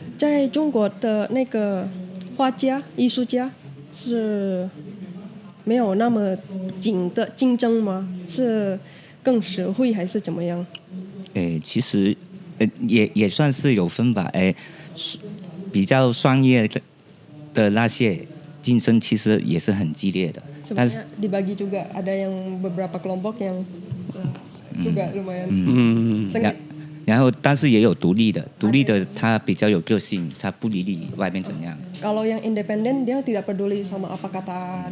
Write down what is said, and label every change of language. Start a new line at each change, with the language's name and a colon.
Chinese: 在中国的那个画家、艺术家是没有那么紧的竞争吗？是更实惠还是怎么样？其实也算是有分吧。比较专业的那些竞争其实也是很激烈的，但是
Indonesian: Sebenarnya dibagi juga ada yang beberapa kelompok yang juga lumayan 嗯 sengit.
Chinese: 然后但是也有独立的，独立的他比较有个性，他不理你外面怎样。
Indonesian: Kalau yang independen dia tidak peduli sama apa kata